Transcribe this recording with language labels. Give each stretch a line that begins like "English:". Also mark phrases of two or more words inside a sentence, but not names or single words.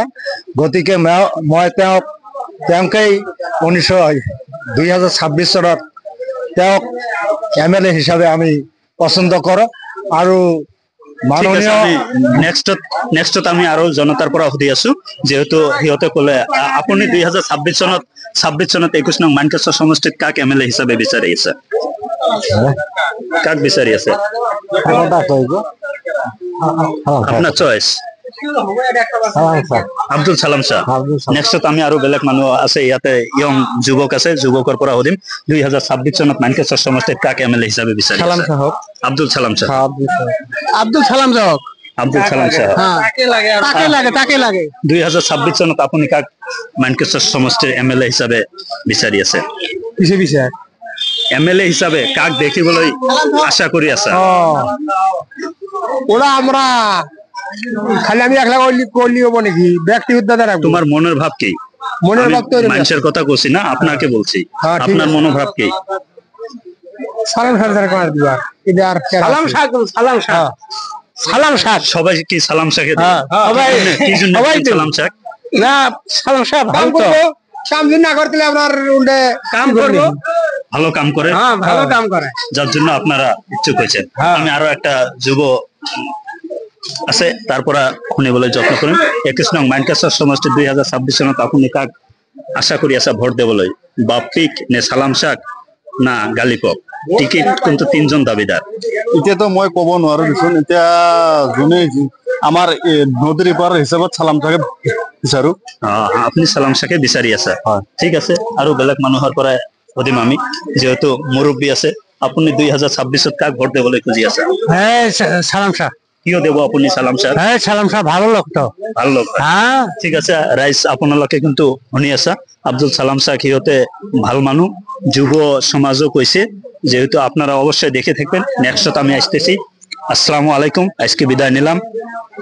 Assamese: গতিকে মই তেওঁকেই 2026 চনত তেওঁক MLA হিচাপে আমি পছন্দ কৰো। আৰু মাননীয় নেক্সটত আমি আৰু জনতাৰ পৰা সুধি আছো, যেহেতু সিহঁতে ক'লে আপুনি 2026 চনত 21 নং মানকেশ্বৰ সমষ্টিত কাক MLA হিচাপে বিচাৰি আছে? কাক বিচাৰি আছে?
Bangla: আপনার চয়েস আব্দুল সালাম শাহ।
Assamese: নেক্সটত আমি আৰু বেলেগ মানুহ আছে, ইয়াতে ইয়ং যুৱক আছে, যুৱকৰ পৰা সুধিম 2026 চনত মানকেশ্বৰ সমষ্টিত কাক MLA হিচাপে বিচাৰি আছে? আব্দুল সালাম শাহ। আব্দুল সালাম শাহ। আব্দুল সালাম শাহ।
Bangla: তাকে লাগে
Assamese: 2026 চনত আপুনি কাক মানকেশ্বৰ সমষ্টিৰ MLA হিচাপে বিচাৰি আছে? MLA হিচাপে কাক দেখিবলৈ আশা কৰি আছা?
Bangla: ওরা আমরা খালি আমি একলা করলি হবো নাকি? ব্যক্তিগত তোমার মনের ভাব কি? মনের ভাব তো মানুষের কথা বলছি না, আপনাকে বলছি। আপনার মনোভাব কি? সালাম শাহ দিবার সালাম শাহ। সালাম শাহ সবাই কি সালাম শাহকে সবাই সালাম শাহ না। সালাম শাহ ভালো তো কাম না করতে আপনার কাম করবো, ভালো কাম করে, ভালো কাম করে, যার জন্য আপনারা ইচ্ছুক হয়েছেন। আমি আরো একটা যুব আছে, তারপরে
Assamese: শুনিবলৈ যত্ন কৰিম। 21 নং মানকেশ্বৰ সমষ্টি 2026 চনত আপুনি কাক আশা কৰি আছে ভোট দেবলৈ? বাপ্পিক নে সালাম শাহ না গালিবক?
Bangla: টিকেট কিন্তু তিনজন দাবিদার।
Assamese: এতিয়াতো মই ক'ব নোৱাৰো দেচোন। এতিয়া যোনে আমাৰ নদীৰ পাৰ হিচাপত সালাম শাহকে বিচাৰো। আপনি সালাম শাহকে বিচাৰি আছে? ঠিক আছে, আৰু বেলেগ মানুহৰ পৰা সুধিম আমি, যেহেতু মুৰব্বী আছে। আপুনি 2026 কাক ভোট দেবলৈ খুজি আছে? সালাম শাহ। কিয় দেব আপুনি সালাম শাহ?
Bangla: সালাম শাহ ভালো লোক তো, ভালো লোক।
Assamese: ঠিক আছে রাইজ, আপোনালোকে কিন্তু শুনি আছা। আব্দুল সালাম শাহ সিহঁতে ভাল মানুহ, যুৱ সমাজও কৈছে।
Bangla: যেহেতু আপনারা অবশ্যই দেখে থাকবেন। নেক্সটত আমি আসতেছি।
Arabic: السلام عليكم,
Bangla: আজকে বিদায় নিলাম।